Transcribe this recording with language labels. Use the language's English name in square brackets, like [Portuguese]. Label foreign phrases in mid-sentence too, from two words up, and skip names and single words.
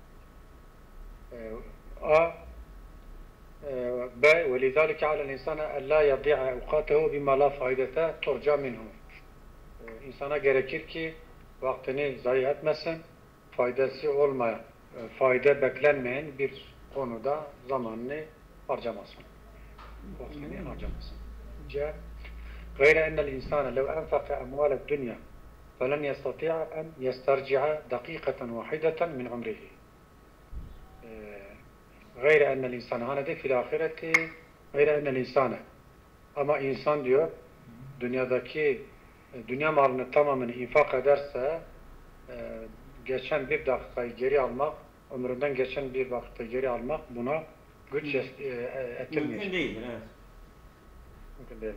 [Arabic] B ولذلك على الإنسان ألا يضيع أوقاته بما لا فائدة ترجى منه. [Turkish] İnsana gerekir ki vaktini zayi etmesin, faydası olmayan, fayda beklenmeyen bir konuda zamanını harcamasın. Vaktini harcamasın. C. [Arabic] غير أن الإنسان لو أنفق أموال الدنيا فلن يستطيع أن يسترجع دقيقة واحدة من عمره. غير أن الإنسان هذا في الآخرة غير أن الإنسان [Turkish] ama insan diyor dünya malını tamamen infak ederse geçen bir dakikayı geri almak, ömründen geçen bir vakti geri almak buna güç ettirmiyor. Mümkün değildir, evet. Mümkün değil.